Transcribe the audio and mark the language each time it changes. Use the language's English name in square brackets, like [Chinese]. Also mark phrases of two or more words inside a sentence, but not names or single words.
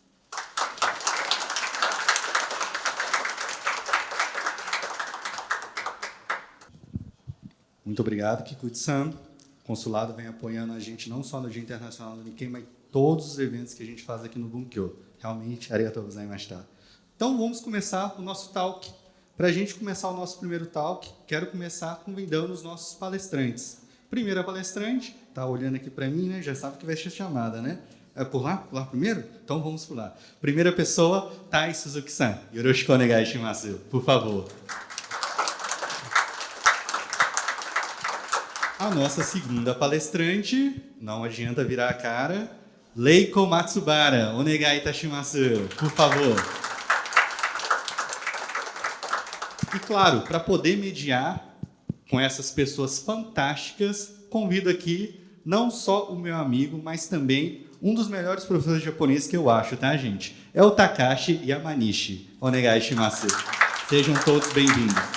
[Portuguese] Muito obrigado, Kikuchi-san. O consulado vem apoiando a gente não só no Dia Internacional do Nikkei, mas todos os eventos que a gente faz aqui no Bunkyo. Realmente, [Japanese] ありがとうございました. [Portuguese] Então, vamos começar o nosso talk. Para a gente começar o nosso primeiro talk, quero começar convidando os nossos palestrantes. Primeira palestrante, está olhando aqui para mim, né? Já sabe que vai ser chamada, né? É por lá? Pular primeiro? Então, vamos pular. Primeira pessoa, Tai Suzuki-san. [Japanese] よろしくお願いします. [Portuguese] Por favor. A nossa segunda palestrante, não adianta virar a cara, Leiko Matsubara, [Japanese] お願いいたします, [Portuguese] por favor. E claro, para poder mediar com essas pessoas fantásticas, convido aqui não só o meu amigo, mas também um dos melhores professores de japonês que eu acho, tá, gente? É o Takashi Yamanishi, [Japanese] お願いします. [Portuguese] Sejam todos bem-vindos.